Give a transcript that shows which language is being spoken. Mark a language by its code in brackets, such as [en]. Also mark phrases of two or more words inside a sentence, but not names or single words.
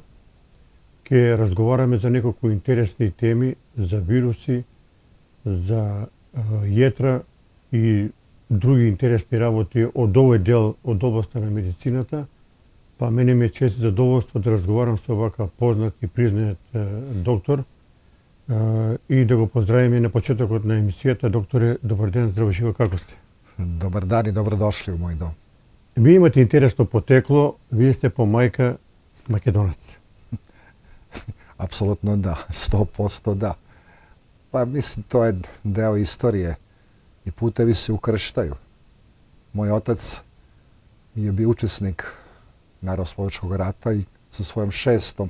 [mk] Ке разговараме за неколку интересни теми, за вируси, за јетра и други интересни работи од овој дел од областа на медицината. Па мене ми е чест и задоволство да разговарам со овака познат и признаат доктор и да го поздравиме на почетокот на емисијата. Докторе, добар ден, здраво живо, како сте? [sr] Dobar dan i dobrodošli u moj dom. [mk] Вие имате интересно потекло, вие сте по мајка македонаc. [sr] Apsolutno da, 100% da. Pa mislim, to je deo istorije i putevi se ukrštaju. Moj otac je bio učesnik Narodnooslobodilačkog rata i sa svojom 6.